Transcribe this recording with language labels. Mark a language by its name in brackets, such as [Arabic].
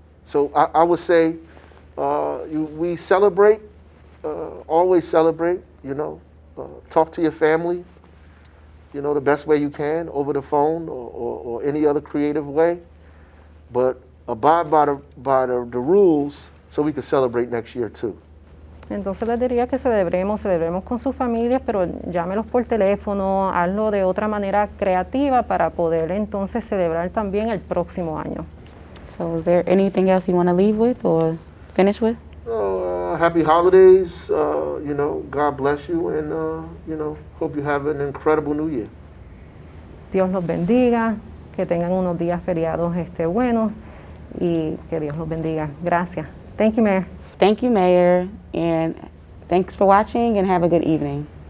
[English] So I would say we celebrate, always celebrate, talk to your family, the best way you can over the phone or any other creative way. But abide by the rules so we can celebrate next year too. [Spanish] Entonces les diría que celebremos con sus familias, pero llámelos por teléfono, hazlo de otra manera creativa para poder entonces celebrar también el próximo año. [English] So is there anything else you want to leave with or finish with? Happy holidays, God bless you, and, hope you have an incredible new year. [Spanish] Dios los bendiga, que tengan unos días feriados buenos y que Dios los bendiga. Gracias. [English] Thank you, Mayor. Thank you, Mayor, and thanks for watching and have a good evening.